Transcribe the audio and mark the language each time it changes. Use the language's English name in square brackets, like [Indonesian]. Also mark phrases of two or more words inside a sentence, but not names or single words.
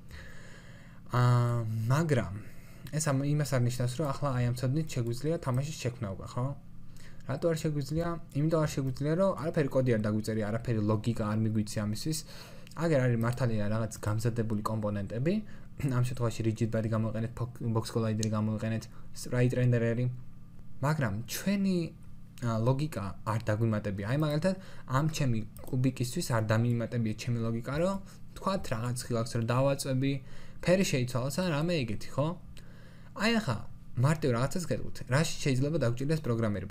[Georgian] მაგრამ ეს იმას არ ნიშნავს, რომ ახლა აი ამ ცოდნით შეგვიძლია თამაშის შექმნა უკვე, ხო? რატო არ შეგვიძლია? იმიტომ არ შეგვიძლია, რომ არაფერი კოდი არ დაგვიწერია, არაფერი ლოგიკა არ მიგვიცი ამისთვის. აგერ არის მართალია რაღაც გამზადებული კომპონენტები. ამ შემთხვევაში [English] rigid body [Georgian] გამოიყენეთ, [English] box collider [Georgian] გამოიყენეთ, [English] sprite renderer- [Georgian] ი. მაგრამ ჩვენი ლოგიკა არ დაგვიმატებია. აი მაგალითად, ამ ჩემი კუბიკისთვის არ დამიმატებია ჩემი ლოგიკა, რომ თქვათ რაღაც ხილაკს რომ დავაწვევი, ფერი შეიცვალოს ან რამე ეგეთი, ხო? აი ახლა მარტივ რაღაცას გეტყვით. რაში შეიძლება დაგვჭირდეს პროგრამირება?